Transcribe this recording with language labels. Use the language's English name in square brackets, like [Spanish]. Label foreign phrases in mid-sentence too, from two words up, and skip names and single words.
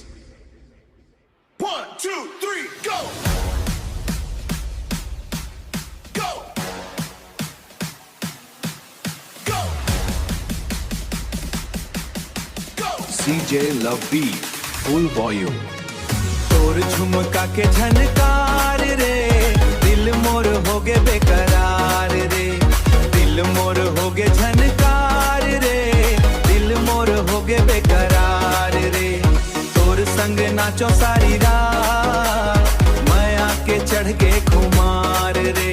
[English] 1, 2, 3, go! Go! Go! Go! CJ Love Beat, full volume. [Chhattisgarhi] तोर झुमका के झनकार रे, दिल मोर हो गे बेकरार रे, दिल मोर हो गे झनकार रे, दिल मोर हो गे बेकरार रे। तोर संग नाचो सारी रात, मैं आके चढ़ के खुमार रे।